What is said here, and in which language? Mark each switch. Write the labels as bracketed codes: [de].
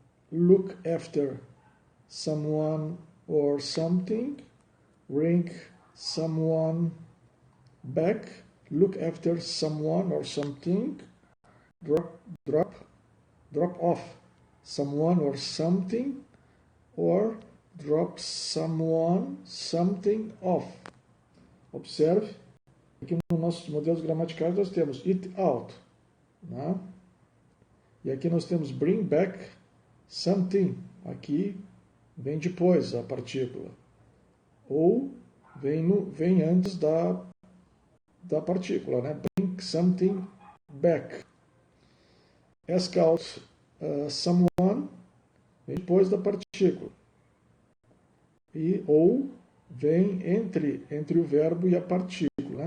[en] look after someone or something, bring someone back, look after someone or something, drop off someone or something, or drop someone, something off. [pt] Observe, aqui nos nossos modelos gramaticais nós temos it out, né? E aqui nós temos [en] bring back something, [pt] aqui vem depois a partícula, ou vem antes da partícula, né? [en] Bring something back. Ask out someone, [pt] vem depois da partícula. Ou vem entre o verbo e a partícula.